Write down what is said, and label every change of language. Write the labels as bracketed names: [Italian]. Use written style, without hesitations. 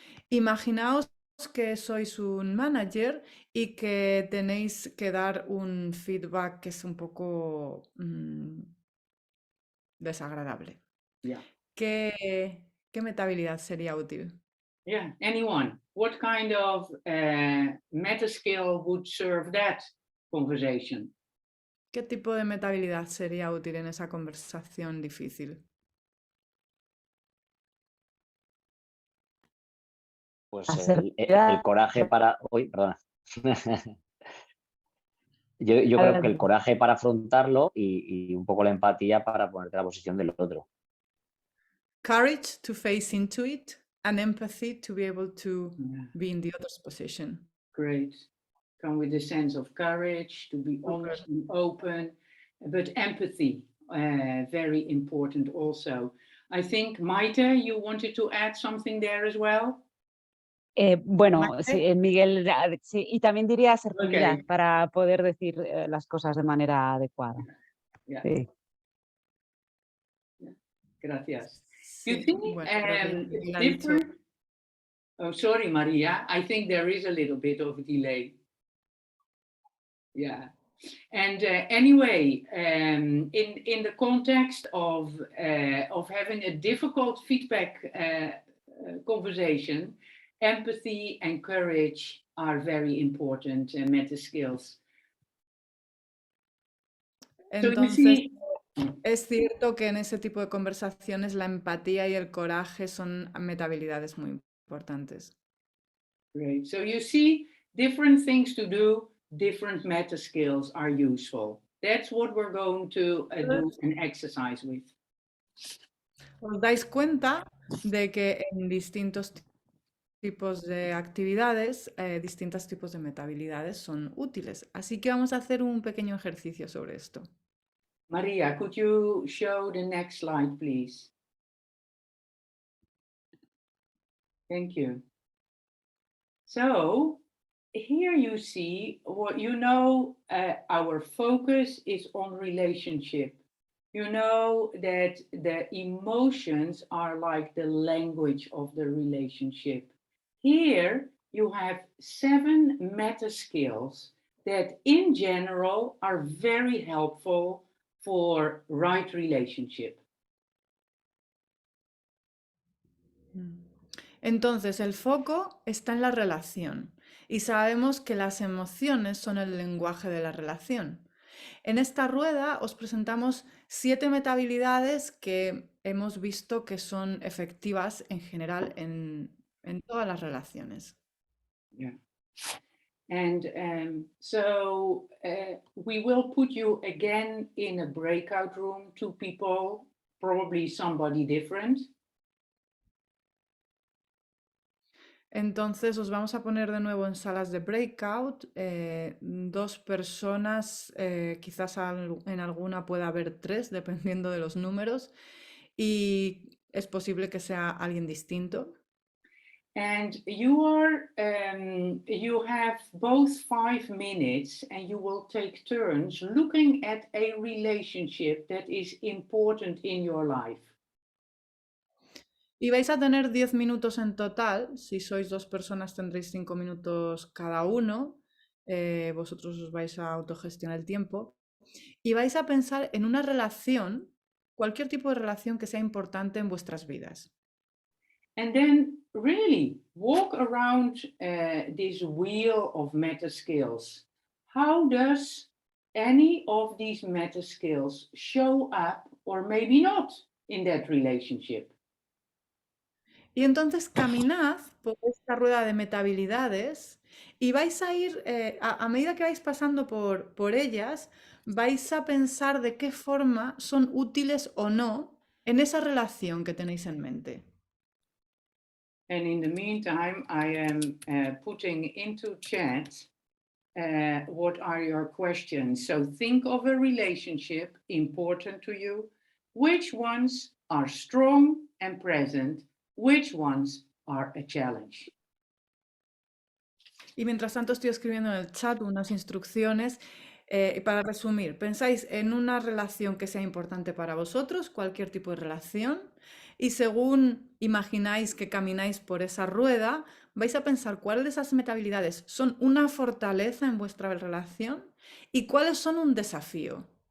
[Spanish] Imaginaos que sois un manager y que tenéis que dar un feedback que es un poco desagradable. [English] Yeah. [Spanish] ¿Qué metahabilidad sería útil? [English] Yeah, anyone. What kind of meta skill would serve that conversation? [Spanish] ¿Qué tipo de metahabilidad sería útil en esa conversación difícil? Pues el coraje para... Uy, perdona. Yo creo que el coraje para afrontarlo y un poco la empatía para ponerte a la posición del otro. [English] Courage to face into it and empathy to be able to be in the other's position. Great. Come with a sense of courage, to be honest and open, but empathy, very important also. I think, Maite, you wanted to add something there as well? [Spanish] Bueno, sí, Miguel, sí, y también diría asertividad para poder decir las cosas de manera adecuada. [English] Yeah. [Spanish] Sí. Gracias. Sí, [English] You think [Spanish] bueno, creo que lo ha dicho. [English] different? Oh, sorry, Maria. I think there is a little bit of a delay. Yeah. And anyway, in the context of having a difficult feedback conversation, empathy and courage are very important meta skills. [Spanish] Entonces, es cierto que en ese tipo de conversaciones la empatía y el coraje son metahabilidades muy importantes. [English] Great. So you see, different things to do, different meta skills are useful. That's what we're going to do an exercise with. [Spanish] Os dais cuenta de que en distintos tipos de actividades, distintos tipos de metahabilidades son útiles. Así que vamos a hacer un pequeño ejercicio sobre esto. [English] Maria, could you show the next slide, please? Thank you. So here you see what you know, our focus is on relationship. You know that the emotions are like the language of the relationship. Here you have 7 meta skills that in general are very helpful for right relationship. [Spanish] Entonces, el foco está en la relación y sabemos que las emociones son el lenguaje de la relación. En esta rueda os presentamos 7 metahabilidades que hemos visto que son efectivas en general en todas las relaciones. [English] Yeah. And so we will put you again in a breakout room, 2 people, probably somebody different. [Spanish] Entonces os vamos a poner de nuevo en salas de breakout, 2 personas, quizás en alguna pueda haber 3, dependiendo de los números, y es posible que sea alguien distinto. [English] And you have both 5 minutes and you will take turns looking at a relationship that is important in your life. [Spanish] Y vais a tener 10 minutos en total. Si sois 2 personas tendréis 5 minutos cada uno. Vosotros os vais a autogestionar el tiempo. Y vais a pensar en una relación, cualquier tipo de relación que sea importante en vuestras vidas. [English] And then really walk around this wheel of meta skills. How does any of these meta skills show up or maybe not in that relationship? [Spanish] Y entonces caminad por esta rueda de metahabilidades y vais a ir, a medida que vais pasando por ellas, vais a pensar de qué forma son útiles o no en esa relación que tenéis en mente. [English] And in the meantime, I am putting into chat what are your questions. So think of a relationship important to you. Which ones are strong and present? Which ones are a challenge? [Spanish] Y mientras tanto estoy escribiendo en el chat unas instrucciones. Para resumir, pensáis en una relación que sea importante para vosotros, cualquier tipo de relación, y según imagináis que camináis por esa rueda, vais a pensar cuáles de esas metahabilidades son una fortaleza en vuestra relación y cuáles son un desafío.